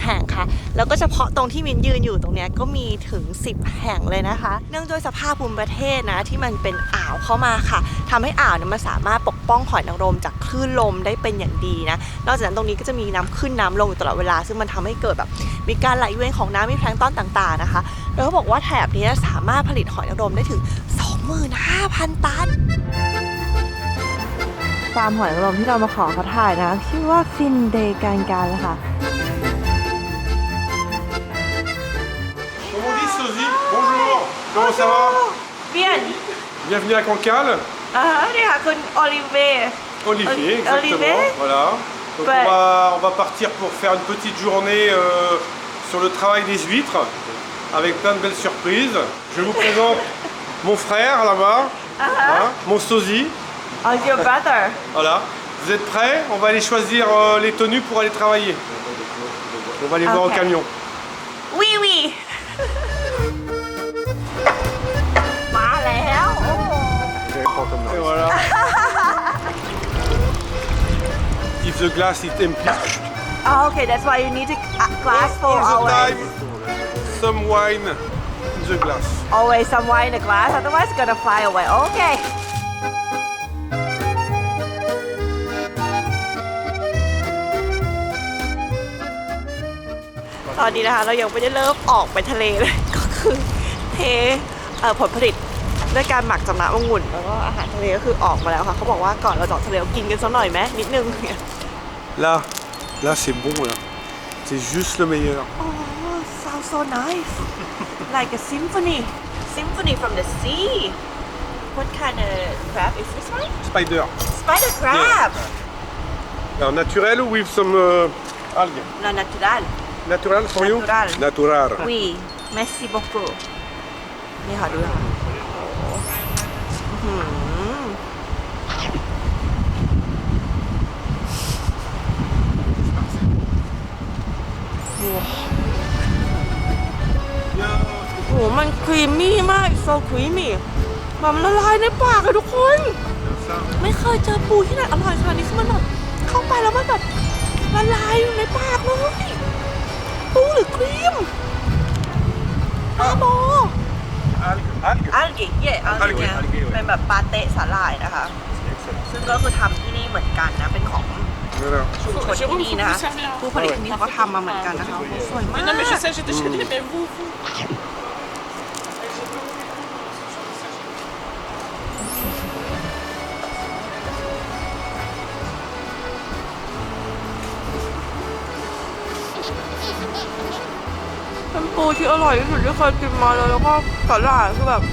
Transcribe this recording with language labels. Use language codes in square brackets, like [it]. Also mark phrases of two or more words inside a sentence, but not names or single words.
[th] แห่งค่ะแล้วก็เฉพาะตรงที่มินยืนอยู่ตรงนี้ก็มีถึง10 แห่งเลยนะคะเนื่องด้วยสภาพภูมิประเทศนะที่มันเป็นอ่าวเข้ามาค่ะทำให้อ่าวเนี่ยมันสามารถปกป้องหอยนางรมจากคลื่นลมได้เป็นอย่างดีนะนอกจากนั้นตรงนี้ก็จะมีน้ำขึ้นน้ำลงอยู่ตลอดเวลาซึ่งมันทำให้เกิดแบบมีการไหลเวียนของน้ำมีแพลงก์ตอนต่างๆนะคะแล้วก็บอกว่าแถบนี้สามารถผลิตหอยนางรมได้ถึง25,000 ตันฟาร์มหอยนางรมที่เรามาขอเขาถ่ายนะชื่อว่าฟินเดย์การเลยค่ะ [fr] Comment on dit sosie? Bonjour. Comment ça va? Bien. Bienvenue à Cancale. [th] นี่ค่ะคุณโอลิเว [fr] Olivier, exactement. Olivier. Voilà. Donc Ouais. on va partir pour faire une petite journée sur le travail des huîtres avec plein de belles surprises. Je vous présente mon frère là-bas, hein, mon sosie. [en] Your brother. [fr] Voilà. Vous êtes prêts? On va aller choisir les tenues pour aller travailler. On va aller voir au Ok. camion. [th] วีวี มาแล้วโอ้ [fr] Et voilà. [en] If the glass is empty, Okay, that's why you need to glass full all the always. time, some wine in the glass. Always some wine in the glass, otherwise it's gonna fly away. Okay. [th] ตอนนี้นะคะเรายังไม่ได้เริ่มออกไปทะเลเลย ก็คือเทผลผลิตด้วยการหมักจากน้ำองุ่นแล้วก็อาหารทะเลก็คือออกมาแล้วค่ะเขาบอกว่าก่อนเราจะออกทะเลเรากินกันสักหน่อยไหมนิดนึงเนี่ย [fr] Là c'est bon là. C'est juste le meilleur. [en] Oh, sounds so nice. Like a symphony. Symphony from the sea. What kind of crab is this one? Spider. Spider crab. [fr] Alors, naturel [en] with some [fr] algues. [en] No, natural. Natural for you? Natural. Natural. [fr] Oui. Merci beaucoup. [th] นี่ค่ะดูนะคะโอ้โหอื้อหือโอ้โหมันครีม มี่มาก [en] so creamy [th] แบบมันละลายในปากเลยทุกคน ไม่เคยเจอปูที่ไหนอร่อยขนาดนี้คือมันแบบเข้าไปแล้วมันแบบละลายอยู่ในปากเลยปูหรือครีมปลาโบ [fr] Algues. อัลกิเย่อัล อัลกิ กิ อัลกิ [th] เป็นแบบปาเต้สาหร่ายนะคะ ซึ่งก็คือทำที่นี่เหมือนกันนะ เป็นของ [fr] Voilà. [th] ชุมชนที่นี่นะคะผู้ผลิตที่นี่เขาก็ทำมาเหมือนกันนะคะโอ้โหสวยมาก [fr] Non mais je sais, j'ai déjeuné, mais vous. [th] เป็นปูที่อร่อยที่สุดที่เคยกินมาเลยแล้วก็สาหร่ายคือแบบ